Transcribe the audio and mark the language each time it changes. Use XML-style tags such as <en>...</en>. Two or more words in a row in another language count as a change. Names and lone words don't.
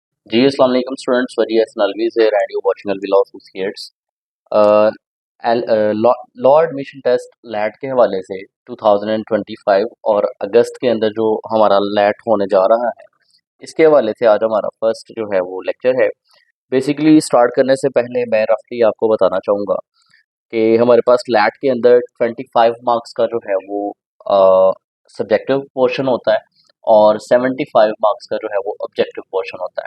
<ur>جی,</ur> <ar>السلام عليكم</ar> <ur>سٹوڈنٹس، وری حسن علوی</ur> <en>here and you're watching</en> <ur>Alvi Law Associates। لاء ایڈمیشن ٹیسٹ لیٹ کے حوالے سے 2025 اور اگست کے اندر جو ہمارا لیٹ ہونے جا رہا ہے، اس کے حوالے سے آج ہمارا فرسٹ جو ہے وہ لیکچر ہے. بیسکلی سٹارٹ کرنے سے پہلے میں رفلی آپ کو بتانا چاہوں گا کہ ہمارے پاس لیٹ کے اندر 25 مارکس کا جو ہے وہ</ur> <en>subjective portion</en> <ur>ہوتا ہے اور 75 مارکس کا جو ہے وہ</ur> <en>objective portion</en> <ur>ہوتا ہے.</ur>